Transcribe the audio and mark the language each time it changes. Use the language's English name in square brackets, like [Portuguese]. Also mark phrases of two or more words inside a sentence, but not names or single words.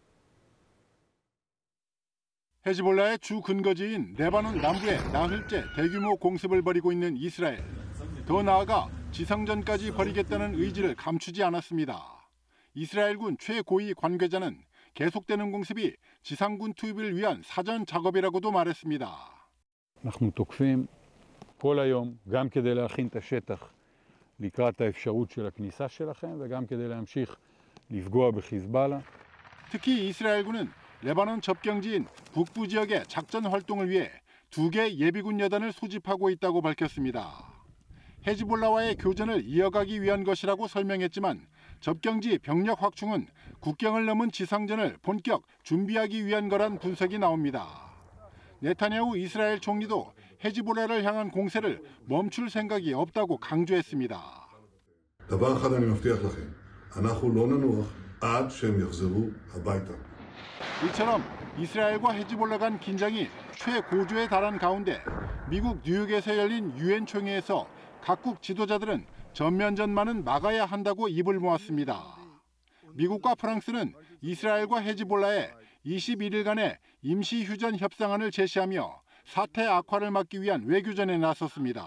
[Korean] 헤즈볼라의 주 근거지인 레바논 남부에 나흘째 대규모 공습을 벌이고 있는 이스라엘. 더 나아가 지상전까지 벌이겠다는 의지를 감추지 않았습니다. 이스라엘군 최고위 관계자는 계속되는 공습이 지상군 투입을 위한 사전 작업이라고도 말했습니다. [Hebrew] אנחנו תוקפים כל היום גם כדי להכין את השטח לקראת האפשרות של הכניסה שלכם וגם כדי להמשיך לפגוע בחיזבאללה. [Korean] 특히 이스라엘군은 레바논 접경지인 북부 지역의 작전 활동을 위해 2개 예비군 여단을 소집하고 있다고 밝혔습니다. 헤즈볼라와의 교전을 이어가기 위한 것이라고 설명했지만 접경지 병력 확충은 국경을 넘은 지상전을 본격 준비하기 위한 거란 분석이 나옵니다. 네타냐후 이스라엘 총리도 헤즈볼라를 향한 공세를 멈출 생각이 없다고 강조했습니다. [Hebrew] דבר אחד אני מבטיח לכם, אנחנו לא ננוח עד שהם יחזרו הביתה. [Korean] 이처럼 이스라엘과 헤즈볼라 간 긴장이 최고조에 달한 가운데 미국 뉴욕에서 열린 유엔 총회에서 각국 지도자들은 전면전만은 막아야 한다고 입을 모았습니다. 미국과 프랑스는 이스라엘과 헤즈볼라에 21일간의 임시 휴전 협상안을 제시하며 사태 악화를 막기 위한 외교전에 나섰습니다.